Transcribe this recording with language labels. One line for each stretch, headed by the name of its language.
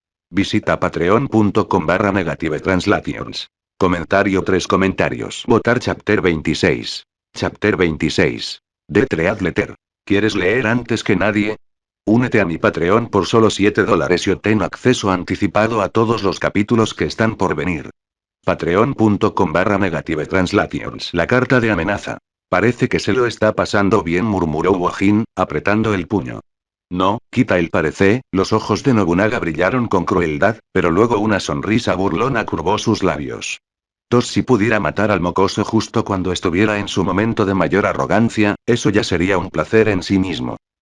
Spanish: Visita patreon.com/negative-translations. Comentario 3 comentarios. Votar
English: Chapter 26. Chapter 26. The Tread Letter.
Spanish: ¿Quieres leer antes que nadie? Únete a mi Patreon por solo $7 y obtén acceso anticipado a todos los capítulos que están por venir. Patreon.com/negative-translations. La carta de amenaza. Parece que se lo está pasando bien, murmuró Wojin, apretando el puño. No, quita el parece, los ojos de Nobunaga brillaron con crueldad, pero luego una sonrisa burlona curvó sus labios. Si pudiera matar al mocoso justo cuando estuviera en su momento de mayor arrogancia, eso ya sería un placer en sí mismo.